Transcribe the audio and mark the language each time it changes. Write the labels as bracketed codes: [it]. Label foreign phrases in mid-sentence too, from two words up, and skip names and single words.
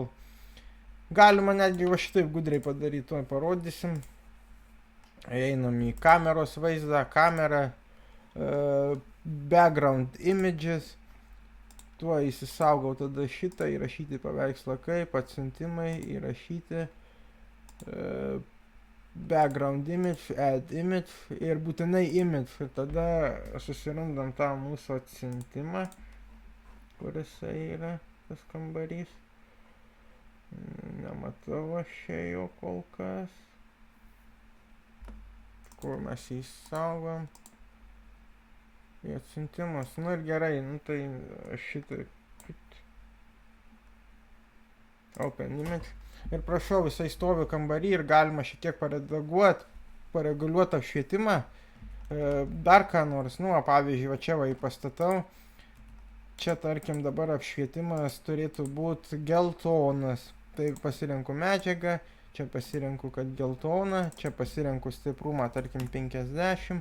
[lt] Galima netgi va šitaip gudriai padaryti, tuoj parodysim. Einam į kameros vaizdą, kamerą, [en] background images. [lt] Tuo įsisaugau tada šitą, įrašyti paveikslą kaip, atsiuntimai, įrašyti, [en] background image, add image [lt] ir būtinai [en] image. [lt] Ir tada susirandam tą mūsų atsiuntimą, kuris yra tas kambarys. Nematau aš čia jo kol kas. Kur mes jį saugom. Į atsiuntimus. Nu ir gerai, nu tai šitai. [en] Open image. [lt] Ir prašau, visai stovi kambarį ir galima šiek tiek pareguliuoti apšvietimą. Dar ką nors, nu, pavyzdžiui, va čia va pastatau. Čia, tarkim, dabar apšvietimas turėtų būti geltonas. Tai pasirenku medžiagą, čia pasirenku, kad geltona, čia pasirenku stiprumą, tarkim, 50.